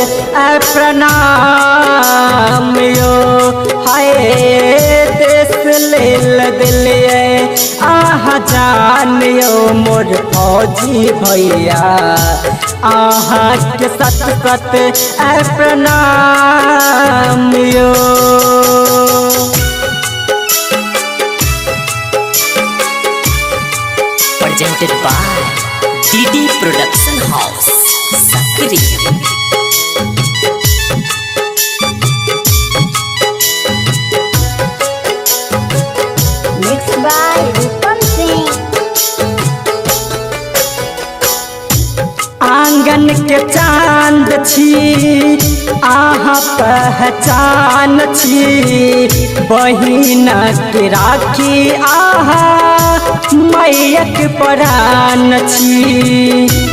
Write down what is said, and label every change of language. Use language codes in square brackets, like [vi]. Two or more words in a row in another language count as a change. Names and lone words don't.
[mai] प्रणाम यो, हाय देश लेल दिलिए जान यो मोर फौजी भैया, के सत सत प्रणाम यो। [en] Presented by DD Production House, Sakri. Mixed by Rupam Singh. [mai] आंगन के चांद छी पहचान छी, बहिन के राखी मैयक प्राण छी।